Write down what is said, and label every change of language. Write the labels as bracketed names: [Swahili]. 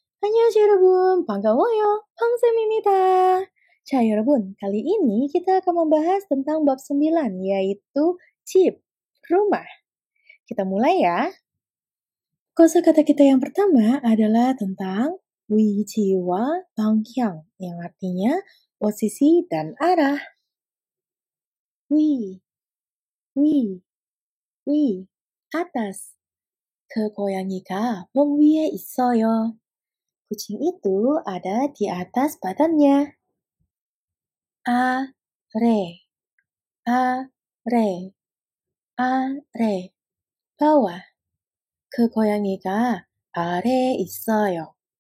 [Korean] 안녕하세요 여러분, 반가워요. 팡쌤입니다. 자 여러분, [Indonesian] kali ini kita akan membahas tentang bab 9, yaitu 집, rumah. Kita mulai ya. Kosakata kita yang pertama adalah tentang [Korean] 위치와 방향, [Indonesian] yang artinya posisi dan arah. [Korean] 위, 위, atas. 그 고양이가 멍 위에 있어요. [Indonesian] Kucing itu ada di atas badannya. [Korean] 아래, 아래, 아래, bawah. 그 고양이가 아래에 있어요.